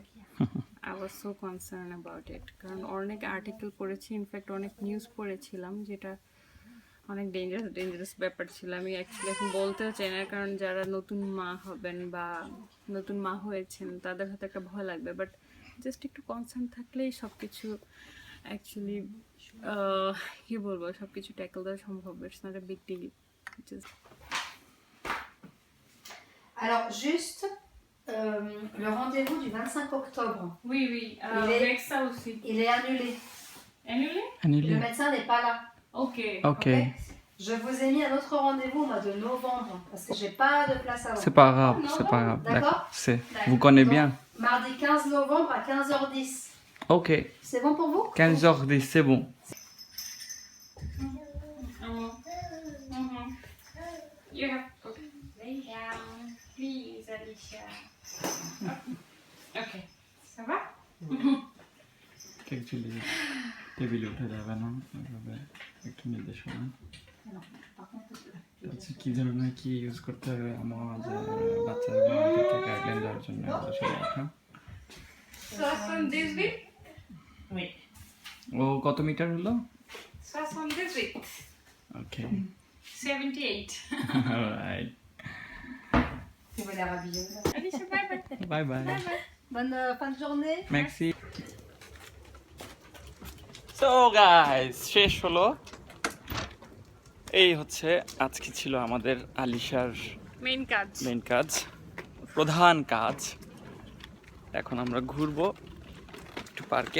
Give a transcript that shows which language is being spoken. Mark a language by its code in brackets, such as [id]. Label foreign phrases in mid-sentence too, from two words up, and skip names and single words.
[en] I was so concern about it, [bn] কারণ অনেক আর্টিকেল পড়েছি, ইনফ্যাক্ট অনেক নিউজ পড়েছিলাম যেটা অনেক ডেঞ্জারাস ব্যাপার ছিল। আমি অ্যাকচুয়ালি এখন বলতেও চাই না, কারণ যারা নতুন মা হবেন বা নতুন মা হয়েছেন তাদের হয়তো একটা ভয় লাগবে, [en] but just [bn] একটু কনসার্ন থাকলেই সব কিছু অ্যাকচুয়ালি কি বলবো, সব কিছু ট্যাকল দেওয়া সম্ভব। [en] It's not a big deal. Just [fr] Alors, juste le rendez-vous du 25 octobre, oui, Il est- avec ça aussi. il est annulé. Annulé? Annulé. Le médecin n'est pas là. Ok. Ok. Je vous ai mis un autre rendez-vous au mois de novembre parce que j'ai pas de place avant. C'est pas grave, Non, c'est pas grave. d'accord. C'est. D'accord. Vous connaissez bien. Donc, mardi 15 novembre à 15h10. Ok. C'est bon pour vous? 15h10, c'est bon. [en] You have to lay down, please, Alicia. [fr] Okay. Ça va? [bn] অ্যাকচুয়ালি টেবিলে উঠে যাবে না, এভাবে একটু নির্দেশনা। আচ্ছা, কি ধরনের কি ইউজ করতে হবে আমার বাচ্চাদের গাইডলাইন দেওয়ার জন্য এগুলো সব লেখা। 78. [fr] Oui. [bn] ও কত মিটার হলো? 78. ওকে। 78. অলরাইট। [fr] Si vous voulez rhabiller. [en] Alicia, bye bye. bye bye. Bye bye. [fr] Bonne fin de journée. [bn] ম্যাক্সি। [en] so guys, [bn] শেষ হলো। এই হচ্ছে আজকে ছিল আমাদের আলিশার মেইন কাজ। মেইন কাজ, প্রধান কাজ। এখন আমরা ঘুরবো একটু পার্কে।